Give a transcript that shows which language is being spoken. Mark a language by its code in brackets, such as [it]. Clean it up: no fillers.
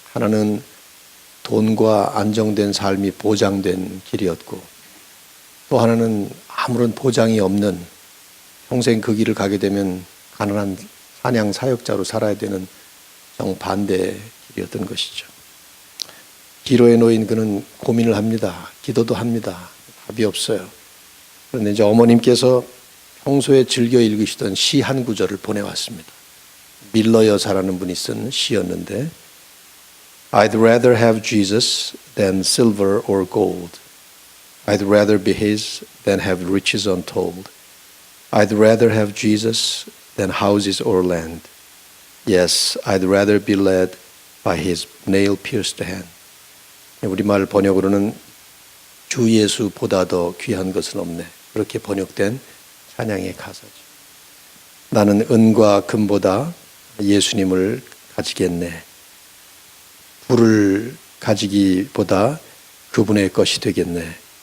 [ko] 하나는 돈과 안정된 삶이 보장된 길이었고 또 하나는 아무런 보장이 없는 평생 그 길을 가게 되면 가난한 찬양 사역자로 살아야 되는 정반대의 길이었던 것이죠. 기로에 놓인 그는 고민을 합니다. 기도도 합니다. 답이 없어요. 그런데 이제 어머님께서 평소에 즐겨 읽으시던 시 한 구절을 보내왔습니다. 밀러 여사라는 분이 쓴 시였는데 [en] I'd rather have Jesus than silver or gold. I'd rather be his than have riches untold. I'd rather have Jesus than houses or land. Yes, I'd rather be led by his nail-pierced hand. [ko] 우리말 번역으로는 주 예수보다 더 귀한 것은 없네. 그렇게 번역된 찬양의 가사죠. 나는 은과 금보다 예수님을 가지겠네. 부를 가지기보다 그분의 것이 되겠네.